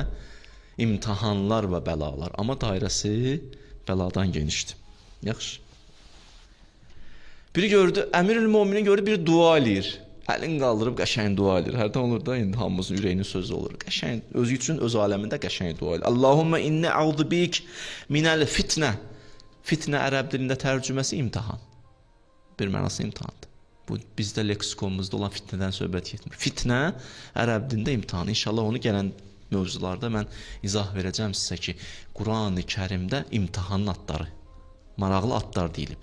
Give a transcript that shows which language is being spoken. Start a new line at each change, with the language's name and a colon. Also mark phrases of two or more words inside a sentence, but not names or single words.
Azerbaijani: İmtihanlar və bəlalar. Amma dairəsi bəladan genişdir. Yaxşı. Biri gördü, Əmirül-Möminin gördü, bir dua eləyir. Əlini qaldırıb qəşəng dua eləyir. Hərdən olur da, indi hamımızın ürəyinin sözü olur. Qəşəng, özü üçün öz aləmində qəşəng dua eləyir.
Arabic: اللهم إني أعوذ بك من الفتنة.
Azerbaijani: Fitnə ərəb dilində tərcüməsi imtihan. Bir mənası imtihandır. Bu bizdə leksikonumuzda olan fitnədən söhbət getmir. Fitnə ərəb dilində imtihan. İnşallah onu gələn mövzularda mən izah verəcəm sizə ki, Qurani Kərimdə imtihanın adları, maraqlı adlar deyilib.